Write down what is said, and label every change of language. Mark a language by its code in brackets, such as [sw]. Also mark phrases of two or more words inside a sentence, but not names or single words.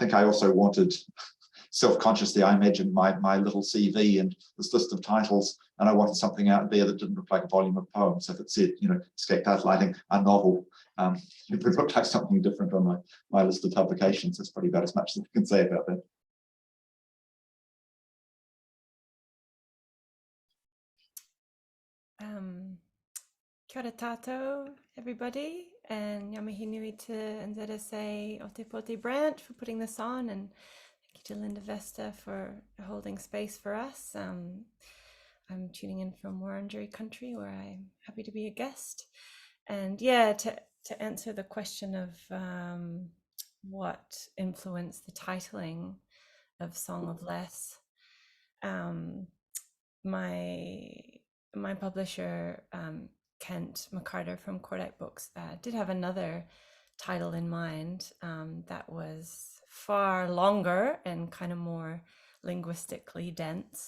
[en] I think I also wanted self-consciously, I imagined my little CV and this list of titles, and I wanted something out there that didn't look like a volume of poems. So if it said, you know, escape lighting, a novel, it would look like something different on my list of publications. That's probably about as much as I can say about that. [mi] Kia ora tātou, [en] everybody, and [mi] ngā mihi nui [en] to NZSA Ōtepoti branch for putting this on, and thank you to Linda Weste for holding space for us. I'm tuning in from Wurundjeri country, where I'm happy to be a guest. And yeah, to answer the question of what influenced the titling of Song of Less, my publisher, Kent McCarter from Cordite Books, did have another title in mind that was far longer and kind of more linguistically dense.